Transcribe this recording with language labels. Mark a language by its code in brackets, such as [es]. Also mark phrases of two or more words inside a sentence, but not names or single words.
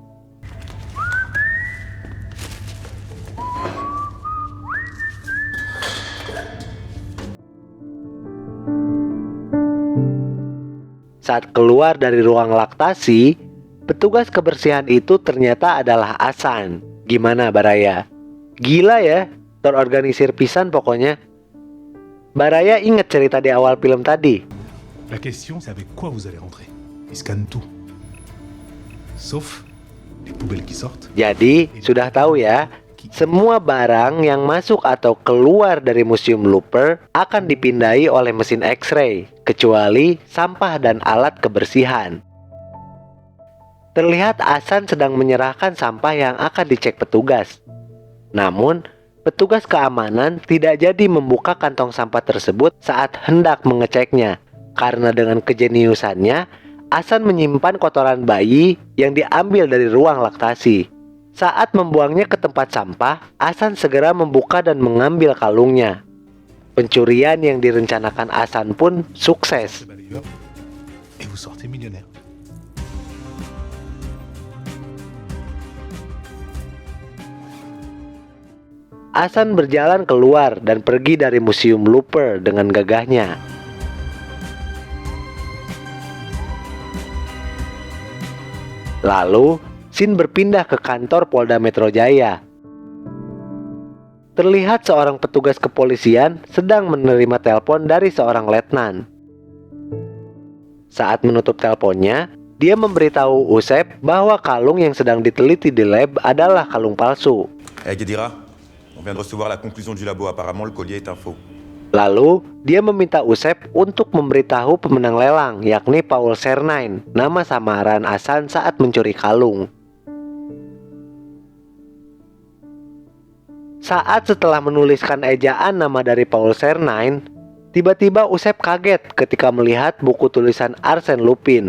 [id] Saat keluar dari ruang laktasi, petugas kebersihan itu ternyata adalah Hasan. Gimana Baraya? Gila ya, terorganisir pisan pokoknya. Baraya ingat cerita di awal film tadi. [fr] La question, c'est avec quoi vous allez rentrer. Ils scannent tout. Sauf les poubelles qui sortent. [id] Jadi, sudah tahu ya, semua barang yang masuk atau keluar dari Museum Looper akan dipindai oleh mesin X-ray, kecuali sampah dan alat kebersihan. Terlihat Hasan sedang menyerahkan sampah yang akan dicek petugas. Namun, petugas keamanan tidak jadi membuka kantong sampah tersebut saat hendak mengeceknya, karena dengan kejeniusannya, Hasan menyimpan kotoran bayi yang diambil dari ruang laktasi. Saat membuangnya ke tempat sampah, Hasan segera membuka dan mengambil kalungnya. Pencurian yang direncanakan Hasan pun sukses. [fr] Ce balayeur, et vous sortez millionnaire. [id] Hasan berjalan keluar dan pergi dari Museum Looper dengan gagahnya. Lalu, scene berpindah ke kantor Polda Metro Jaya. Terlihat seorang petugas kepolisian sedang menerima telepon dari seorang letnan. Saat menutup teleponnya, dia memberitahu Usep bahwa kalung yang sedang diteliti di lab adalah kalung palsu. [fr] Guedira, on vient de recevoir la conclusion du labo. Apparemment, le collier est un faux. [id] Lalu, dia meminta Usep untuk memberitahu pemenang lelang, yakni Paul Cernine, nama samaran Hasan saat mencuri kalung. Saat setelah menuliskan ejaan nama dari Paul Cernine, tiba-tiba Usep kaget ketika melihat buku tulisan Arsène Lupin.